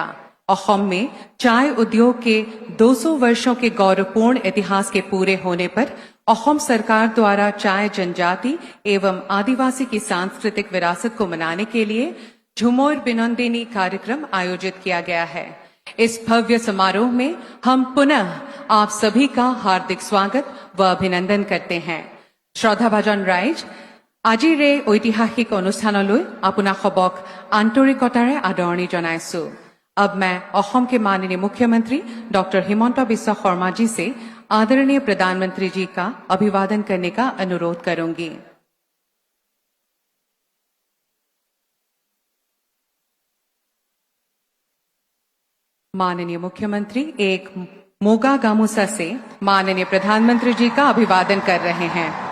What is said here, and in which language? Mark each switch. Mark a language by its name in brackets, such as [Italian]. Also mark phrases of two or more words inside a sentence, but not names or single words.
[Hindi] असम में चाय उद्योग के 200 वर्षों के गौरवपूर्ण इतिहास के पूरे होने पर असम सरकार द्वारा चाय जनजाति एवं आदिवासी की सांस्कृतिक विरासत को मनाने के लिए झुमोर बिनंदिनी कार्यक्रम आयोजित किया गया है। इस भव्य समारोह में हम पुनः आप सभी का हार्दिक स्वागत व अभिनंदन करते हैं। श्रद्धाभाजन राइज, [Assamese] আজিৰ এই ঐতিহাসিক অনুষ্ঠানলৈ আপোনাক সবক আন্তৰিকতাৰে আদৰণি জনাইছো। [Hindi] अब मैं असम के माननीय मुख्यमंत्री डॉक्टर हिमंता बिस्वा शर्मा जी से आदरणीय प्रधानमंत्री जी का अभिवादन करने का अनुरोध करूंगी। माननीय मुख्यमंत्री एक मोगा गामुसा से माननीय प्रधानमंत्री जी का अभिवादन कर रहे हैं।